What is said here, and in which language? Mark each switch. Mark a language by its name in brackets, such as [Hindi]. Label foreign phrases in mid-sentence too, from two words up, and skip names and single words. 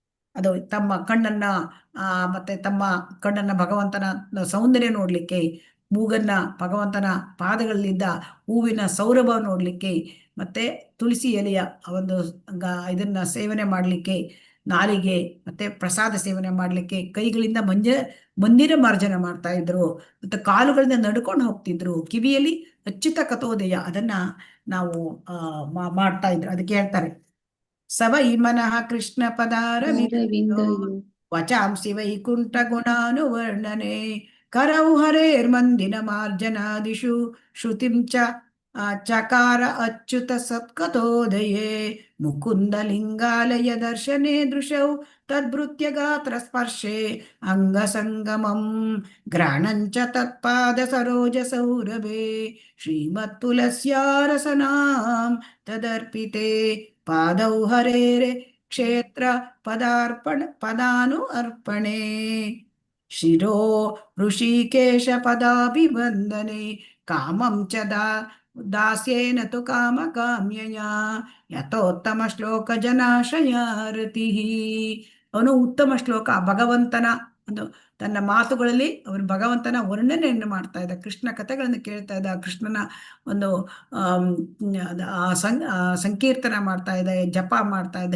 [Kannada] ಅದು ತಮ್ಮ ಕಣ್ಣನ್ನ ಮತ್ತೆ ತಮ್ಮ ಕಣ್ಣನ್ನ ಭಗವಂತನ ಸೌಂದರ್ಯ ನೋಡ್ಲಿಕ್ಕೆ, ಮೂಗನ್ನ ಭಗವಂತನ ಪಾದಗಳಲ್ಲಿದ್ದ ಹೂವಿನ ಸೌರಭ ನೋಡ್ಲಿಕ್ಕೆ, ಮತ್ತೆ ತುಳಸಿ ಎಲೆಯ ಒಂದು ಇದನ್ನ ಸೇವನೆ ಮಾಡಲಿಕ್ಕೆ, ನಾಲಿಗೆ ಮತ್ತೆ ಪ್ರಸಾದ ಸೇವನೆ ಮಾಡಲಿಕ್ಕೆ, ಕೈಗಳಿಂದ ಮಂದಿರ ಮಾರ್ಜನ ಮಾಡ್ತಾ ಇದ್ರು, ಮತ್ತೆ ಕಾಲುಗಳಿಂದ ನಡ್ಕೊಂಡು ಹೋಗ್ತಿದ್ರು, ಕಿವಿಯಲ್ಲಿ ಅಚ್ಯುತ ಕಥೋದಯ ಅದನ್ನ ನಾವು ಮಾಡ್ತಾ ಇದ್ರು. ಅದಕ್ಕೆ ಹೇಳ್ತಾರೆ [Sanskrit] ಸವೈ ಮನಃ ಕೃಷ್ಣ ಪದಾರವಿಂದೋ ವಚಾಂಸಿ ವೈಕುಂಠ ಗುಣಾನುವರ್ಣನೆ ಕರೌ ಹರೇರ್ಮಂದಿನ ಮಾರ್ಜನಾದಿಷು ಶ್ರುತಿಂ ಚಕಾರ ಅಚ್ಯುತ ಸತ್ಕಥೋದಯೇ ಮುಕುಂದ ಲಿಂಗಾಲಯ ದರ್ಶನೆ ದೃಶೌ ತದ್ಭೃತ್ಯ ಗಾತ್ರ ಸ್ಪರ್ಶೆ ಅಂಗ ಸಂಗಮಂ ಗ್ರಾಣಂಚ ತತ್ಪಾದ ಸರೋಜ ಸೌರಭೆ ಶ್ರೀಮತ್ ತುಲಸ್ಯಾರಸನಾಂ ತದರ್ಪಿತೆ ಪಾದೌ ಹರೇರೆ ಕ್ಷೇತ್ರ ಪದಾನು ಅರ್ಪಣೆ ಶಿರೋ ಋಷಿಕೇಶ ಪದಾಭಿವಂದನೆ ಕಾಮಂ ಚ ದಾಸ್ಯೇನ ತು ಕಾಮ ಕಾಮ್ಯಯ ಯಥೋತ್ತಮ ಶ್ಲೋಕ ಜನಾಶಯಾರತಿ. [Kannada] ಅವನು ಉತ್ತಮ ಶ್ಲೋಕ ಭಗವಂತನ ಒಂದು ತನ್ನ ಮಾತುಗಳಲ್ಲಿ ಅವನು ಭಗವಂತನ ವರ್ಣನೆಯನ್ನು ಮಾಡ್ತಾ ಇದ್ದ, ಕೃಷ್ಣ ಕಥೆಗಳನ್ನು ಕೇಳ್ತಾ ಇದ್ದ, ಕೃಷ್ಣನ ಒಂದು ಸಂಕೀರ್ತನ ಮಾಡ್ತಾ ಇದ್ದ, ಜಪ ಮಾಡ್ತಾ ಇದ್ದ.